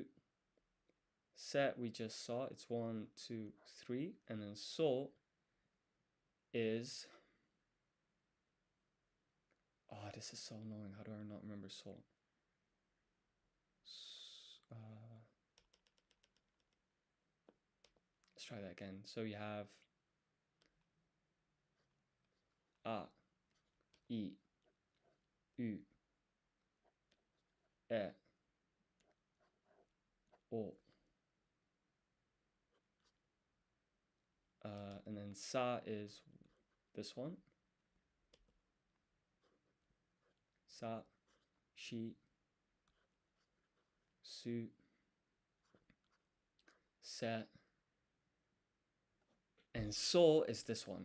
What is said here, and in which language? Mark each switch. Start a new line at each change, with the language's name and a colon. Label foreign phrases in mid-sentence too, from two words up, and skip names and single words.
English: Se we just saw, it's 1, 2, 3, and then so is. Oh, this is so annoying. How do I not remember so? Let's try that again. So you have a, i, u, e, o. And then sa is this one.
Japanese: Sa, shi, su, se,
English: And so is this one.